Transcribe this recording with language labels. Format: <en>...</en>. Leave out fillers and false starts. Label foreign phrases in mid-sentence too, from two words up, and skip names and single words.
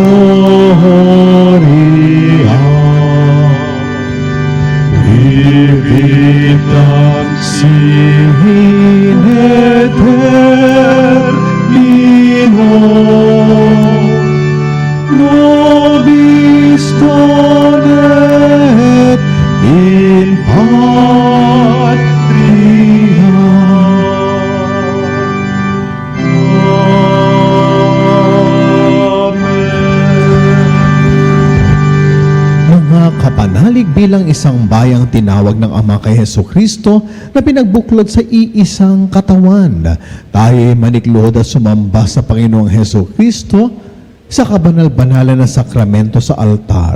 <la>gloria vivitam sin eterno nobis donet in patria.</la> <tl>Mga kapanalig, bilang isang bayang tinawag ng Ama kay Hesukristo na pinagbuklod sa iisang katawan, tayo manikluhod at sumamba sa Panginoong Hesukristo sa kabanal-banalan na sakramento sa altar.</tl>